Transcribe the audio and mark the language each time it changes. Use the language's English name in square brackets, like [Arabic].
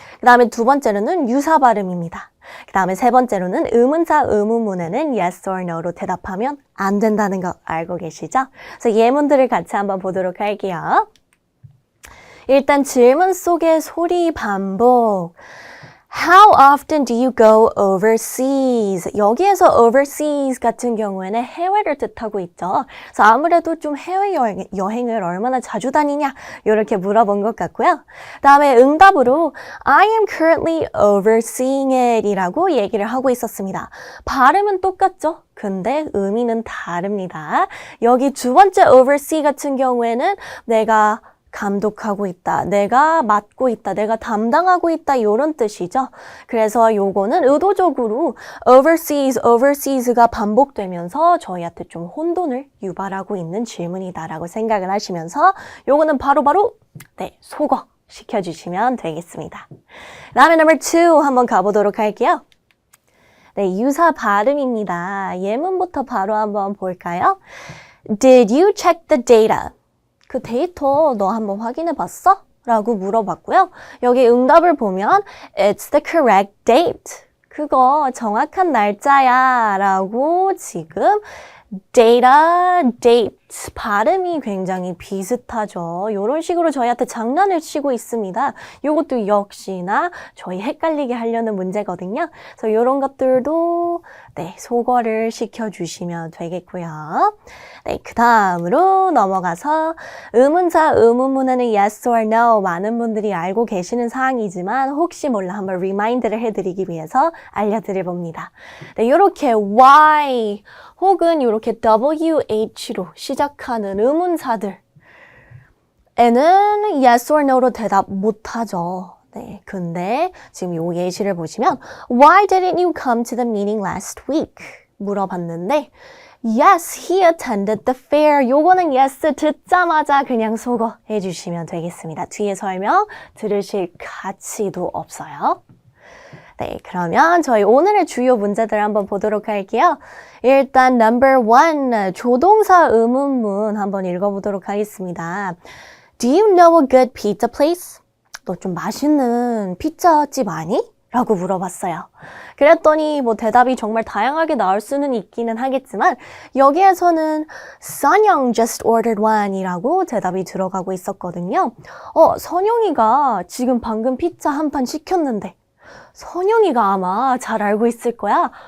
[Korean] 그 다음에 두 번째로는 유사 발음입니다. 그 다음에 세 번째로는 의문사, 의문문에는 [English] yes or no [Korean] 로 대답하면 안 된다는 거 알고 계시죠? 그래서 예문들을 같이 한번 보도록 할게요. 일단 질문 속의 소리 반복. [English] How often do you go overseas? [Korean] 여기에서 overseas 같은 경우에는 해외를 뜻하고 있죠. 그래서 아무래도 좀 해외여행을 얼마나 자주 다니냐 이렇게 물어본 것 같고요. 다음에 응답으로 [English] I am currently overseeing it [Korean] 이라고 얘기를 하고 있었습니다. 발음은 똑같죠? 근데 의미는 다릅니다. 여기 두 번째 oversee 같은 경우에는 내가 감독하고 있다, 내가 맡고 있다, 내가 담당하고 있다 이런 뜻이죠. 그래서 요거는 의도적으로 overseas가 반복되면서 저희한테 좀 혼돈을 유발하고 있는 질문이다라고 생각을 하시면서 요거는 바로바로 소거 시켜주시면 되겠습니다. 다음에 number 2 한번 가보도록 할게요. 네, 유사 발음입니다. 예문부터 바로 한번 볼까요? [English] Did you check the data? [Korean] 그 데이터 너 한번 확인해 봤어? 라고 물어봤고요. 여기 응답을 보면 [English] It's the correct date. [Korean] 그거 정확한 날짜야 라고 지금 date 발음이 굉장히 비슷하죠. 이런 식으로 저희한테 장난을 치고 있습니다. 이것도 역시나 저희 헷갈리게 하려는 문제거든요. 그래서 이런 것들도 소거를 시켜주시면 되겠고요. 네, 그 다음으로 넘어가서 의문사, 의문문에는 [English] yes or no [Korean] 많은 분들이 알고 계시는 사항이지만 혹시 몰라 한번 리마인드를 해드리기 위해서 알려드려 봅니다. 네, 이렇게 y 혹은 이렇게 wh로 시작하는 의문사들 에는 [English] yes or no [Korean] 로 대답 못하죠. 네, 근데 지금 요 예시를 보시면 [English] Why didn't you come to the meeting last week? [Korean] 물어봤는데 [English] Yes, he attended the fair. [Korean] 요거는 yes 듣자마자 그냥 속어 해주시면 되겠습니다. 뒤에 설명 들으실 가치도 없어요. 네, 그러면 저희 오늘의 주요 문제들 한번 보도록 할게요. 일단 number 1, 조동사 의문문 한번 읽어보도록 하겠습니다. [English] Do you know a good pizza place? [Korean] 너 좀 맛있는 피자집 아니? 라고 물어봤어요. 그랬더니 뭐 대답이 정말 다양하게 나올 수는 있기는 하겠지만 여기에서는 선영 [English] just ordered one [Korean] 이라고 대답이 들어가고 있었거든요. 선영이가 지금 방금 피자 한 판 시켰는데 선영이가 아마 잘 알고 있을 거야.